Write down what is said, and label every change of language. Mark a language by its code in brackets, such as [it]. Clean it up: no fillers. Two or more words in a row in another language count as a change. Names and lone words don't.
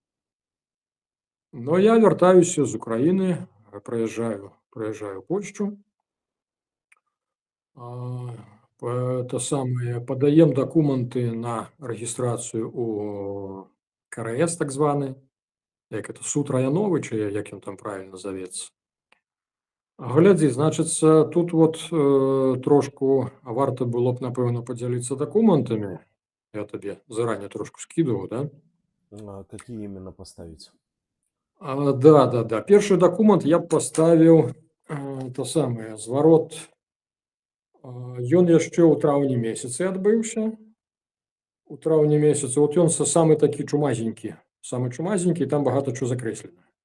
[be] Но я вяртаюся з Украіны, прыязджаю ў Польшчу, падаем дакументы на рэгістрацыю у КРС так званы, як это суд раяновы, ці як ён там правільна завецца. Глядзі, значыцца, тут трошку варта было б, напэўна, падзяліцца дакументамі. Я табе заранее трошку скидываў, да? [ru] Какие именно поставить? Да. [be] Першы дакумент я б паставіў зварот. Ён яшчэ ў траўні месяцы адбыўся. У траўні месяцы. Ён самы такі чумазенькі. Самы чумазенькі, там багата чого закрэслена.